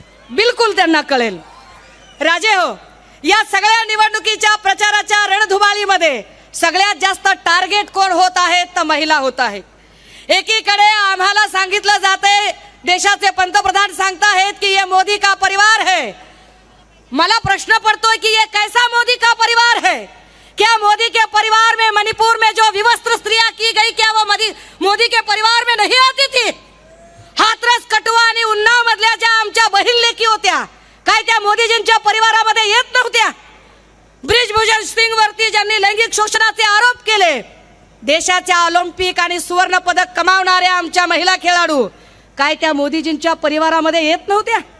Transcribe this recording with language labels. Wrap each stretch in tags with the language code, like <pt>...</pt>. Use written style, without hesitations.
<mr>बिलकुल त्यांना कळेल. राजे हो, या सगळ्या निवडणुकीच्या प्रचाराच्या रणधुमाळीमध्ये सगळ्यात जास्त टार्गेट कोण होत आहे, तर महिला होत आहे. एकीकडे आम्हाला सांगितलं जाते, देशाचे पंतप्रधान सांगताहेत की</mr> <hi>ये मोदी का परिवार है.</hi> <mr>मला प्रश्न पड़तोय</mr> <hi>कि ये कैसा मोदी का परिवार है. क्या मोदी के परिवार में मणिपुर में जो विवस्त्र स्त्रियां की गई, क्या वो मोदी के परिवार में नहीं आती थी.</hi> <mr>हाथरस, कटुआ आणि उन्नाव मधल्या ज्या आमच्या बहीण लेकी होत्या, काय त्या मोदीजींच्या परिवारामध्ये येत नव्हत्या. ब्रिजभूषण सिंग वरती ज्यांनी लैंगिक शोषणाचे आरोप केले, देशाच्या ऑलिम्पिक आणि सुवर्ण पदक कमावणाऱ्या आमच्या महिला खेळाडू, काय त्या मोदीजींच्या परिवारामध्ये येत नव्हत्या.</mr>